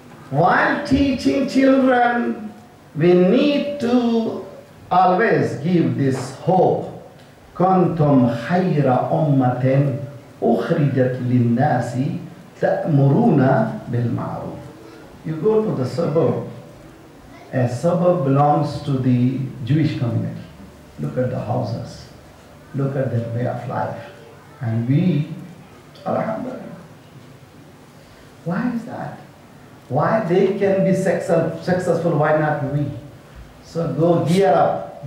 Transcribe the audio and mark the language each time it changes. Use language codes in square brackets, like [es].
[en] While teaching children, we need to always give this hope. [ar] كنتم خير أمة أخرجت للناس تأمرون بالمعروف. [en] You go to the suburb. A suburb belongs to the Jewish community. Look at the houses. Look at their way of life. And we, alhamdulillah. Why is that? Why they can be successful, why not we? So go gear up.